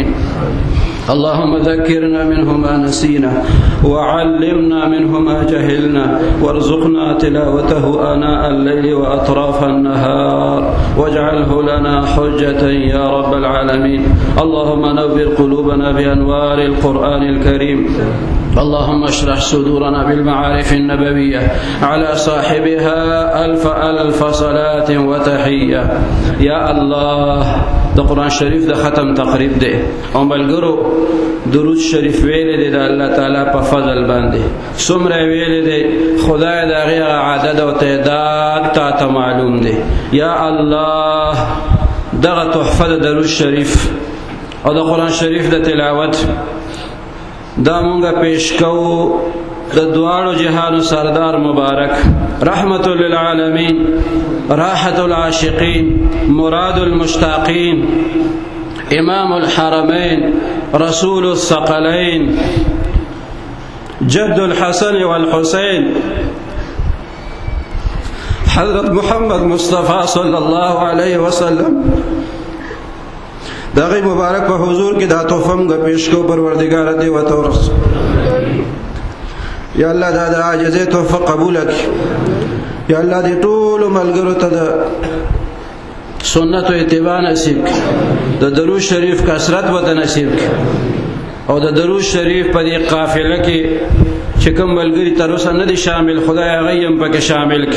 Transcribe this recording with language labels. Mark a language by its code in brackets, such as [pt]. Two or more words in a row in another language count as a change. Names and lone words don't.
[ar] اللهم ذكرنا منه ما نسينا وعلمنا منه ما جهلنا وارزقنا تلاوته آناء الليل وأطراف النهار واجعله لنا حجة يا رب العالمين اللهم نور قلوبنا بأنوار القرآن الكريم اللهم اشرح صدورنا بالمعارف النبوية على صاحبها ألف صلاة وتحية يا الله [ps] د قرآن شریف د ختم تقریب دی او ملګرو درود شریف ویل دی د الله تعالی په فضل باندې څومره ویل دی خدای د هغې عدد او تعداد تا معلوم دی یا الله دغه تحفه د درود شریف او د قرآن شریف د تلاوت دا مونږه پیش کوو د دوالو جهانو سردار مبارک، [ar] رحمت للعالمین، راحت العاشقین، مراد المشتاقین، امام الحرمین، رسول الثقلین، جد الحسن والحسین، [ps] حضرت محمد مصطفیٰ [ar] صلی اللہ علیہ وسلم [ps] داغی مبارک په حضور کې دا تحفه موږ پیش کو پروردگار دې وته ورس. یا الله دا د عاجزۍ تحفه قبول کړي. یا الله دې ټول ملګرو ته د سنت او اتباع نصیب کړي، د درود شریف کثرت وته نصیب کړي، او د درود شریف په دې قافله کې چې کوم ملګري تر اوسه نه دي شامل، خدای هغه یې هم پکې شامل کړي.